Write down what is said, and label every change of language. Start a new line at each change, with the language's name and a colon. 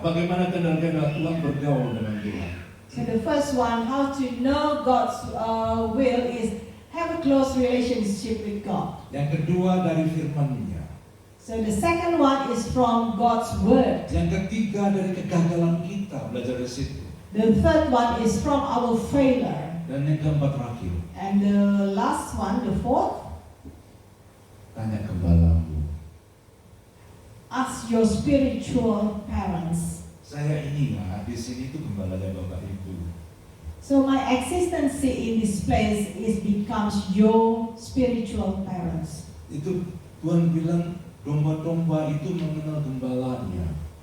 Indonesian: Bagaimana kenal kehendak Tuhan, bergaul dengan Tuhan.
English: So the first one, how to know God's will is have a close relationship with God.
Indonesian: Yang kedua dari firman-Nya.
English: So the second one is from God's word.
Indonesian: Yang ketiga dari kegagalan kita, belajar dari situ.
English: The third one is from our failure.
Indonesian: Dan yang keempat terakhir,
English: And the last one, the fourth,
Indonesian: tanya gembalamu.
English: ask your spiritual parents.
Indonesian: Saya ini ya, di sini itu gembalanya Bapak Ibu.
English: So my existence in this place becomes your spiritual parents.
Indonesian: Itu Tuhan bilang domba-domba itu mengenal gembalanya.